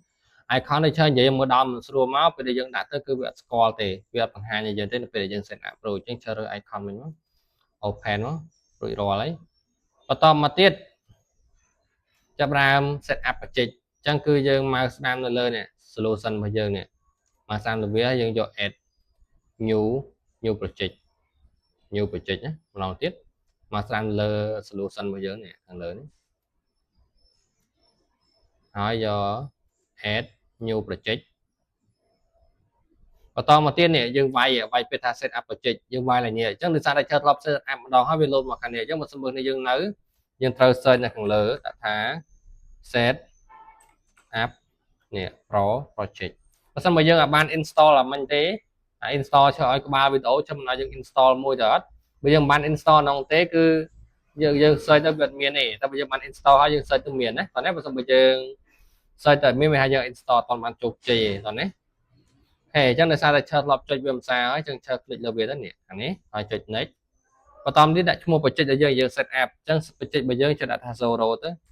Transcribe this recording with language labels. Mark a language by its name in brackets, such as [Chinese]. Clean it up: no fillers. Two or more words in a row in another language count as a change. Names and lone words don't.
[Khmer] icon នេះច្រើននិយាយមក down មិនស្រួលមកពេលដែលយើងដាក់ទៅគឺវាអត់ស្គាល់ទេវាអត់បង្ហាញឲ្យយើងទេនៅពេលដែលយើង [English] set up [Khmer] រួចអញ្ចឹងជ្រើសរើស icon វិញមក open មករួចរាល់ហើយបន្តមកទៀតចាប់ដើម [English] set up [Khmer] បញ្ចេញអញ្ចឹងគឺយើងមកស្ដាំនៅលើនេះ solution របស់យើងនេះមកស្ដាំទៅវាយើងយក [English] add new project [Khmer] ណាម្ដងទៀតមកស្ដាំលើ solution របស់យើងនេះខាងលើនេះ ហើយយក [English] add new project [Khmer] បន្តមកទៀតនេះយើងវាយពេលថា [English] set up project [Khmer] យើងវាយឡើងនេះអញ្ចឹងដោយសារតែឆ្លប់ [English] set up [Khmer] ម្ដងហើយវាលោតមកខាងនេះអញ្ចឹងបើសិនបើ យើងនៅយើងត្រូវ search នៅខាងលើដាក់ថា [English] set up [Khmer] នេះ project បើសិនបើយើងអាចបាន install អាមិញទេ install ឆ្លឲ្យក្បាលវីដេអូ ចាំឲ្យយើង install មួយទៅអត់បើយើងមិនបាន install ក្នុងទេគឺយើង search ទៅវាអត់មានទេតែបើយើងបាន install ហើយយើង search ទៅមានណាតោះនេះបើសិនបើយើង search ទៅមានវាថាយើង install អត់បានជោគជ័យទេតោះនេះហេអញ្ចឹងដោយសារតែឆ្លប់ចុចវាមិនសារហើយចឹងឆ្លប់คลิกលើវាទៅនេះខាងនេះហើយចុច next បន្តទៀតដាក់ឈ្មោះ project ដែលយើង [English] set up [Khmer] អញ្ចឹង project របស់យើងចុចដាក់ថា zero ទៅ